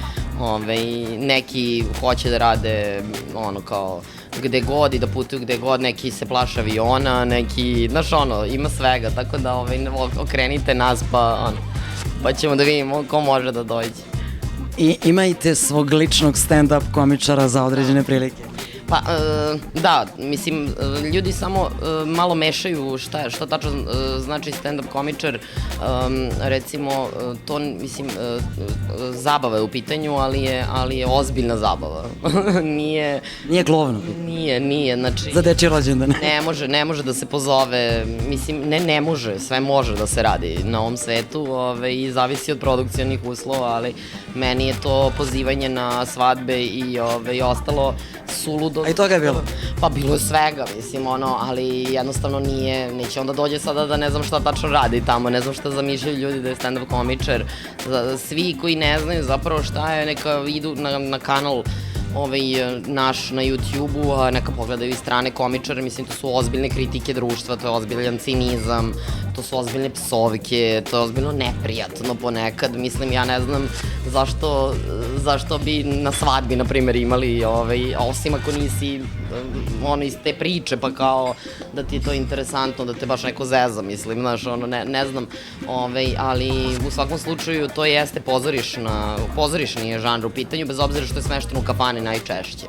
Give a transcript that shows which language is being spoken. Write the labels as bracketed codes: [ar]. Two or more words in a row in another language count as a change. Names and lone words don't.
[sr] Neki hoće da rade kao gde god i da putuju gde god, neki se plaše aviona, neki, znaš ima svega, tako da okrenite nas pa ćemo da vidimo ko može da dođe. I imajte svog ličnog stand-up komičara za određene prilike. Pa, da, mislim, ljudi samo malo mešaju šta tačno znači stand-up komičar, recimo, to, mislim, zabava je u pitanju, ali je ozbiljna zabava. Nije klovno? Nije, znači... Za dečji rođendan? Ne može da se pozove, mislim, ne može, sve može da se radi na ovom svetu i zavisi od produkcionih uslova, ali meni je to pozivanje na svadbe i ostalo suludo. A i toga je bilo? Pa bilo je svega, mislim, ali jednostavno neće onda dođe sada da ne znam šta tačno radi tamo, ne znam šta zamišljaju ljudi da je stand-up komičar. Svi koji ne znaju zapravo šta je, neka idu na kanal naš na YouTube-u, a neka pogledaju i strane komičare, mislim, to su ozbiljne kritike društva, to je ozbiljan cinizam, to su ozbiljne psovke, to je ozbiljno neprijatno ponekad, mislim, ja ne znam zašto bi na svadbi, na primjer, imali, osim ako nisi iz te priče, pa kao da ti je to interesantno, da te baš neko zeza, mislim, znaš, ne znam, ali u svakom slučaju to jeste pozorišni je žanr u pitanju, bez obzira što je smešteno u kafani najčešće.